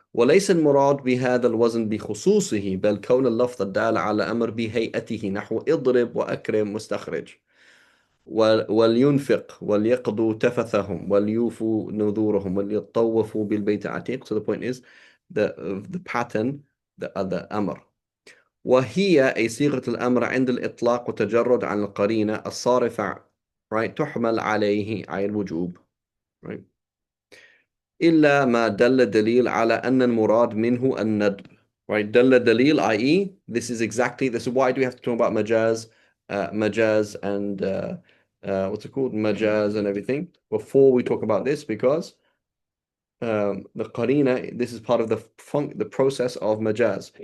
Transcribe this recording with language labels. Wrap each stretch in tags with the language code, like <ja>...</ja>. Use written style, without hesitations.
<ar>وليس المراد بهذا الوزن بخصوصه بل كون اللفظ الدال على أمر بهيئته نحو اضرب وأكرم واستخرج ولينفق وليقضوا تفثهم وليوفوا نذورهم وليطوفوا بالبيت العتيق.</ar> <en>So the point is the pattern, the أمر.</en> <ar>وهي أي صيغة الأمر عند الإطلاق وتجرد عن القرينة الصارفة, right, تحمل عليه أي الوجوب, right, إلا ما دل دليل على أن المراد منه الندب, right, دل دليل, i.e.</ar> <en>this is why do we have to talk about majaz and what's it called, majaz and everything before we talk about this, because the qarina, this is part of the process of majaz.</en>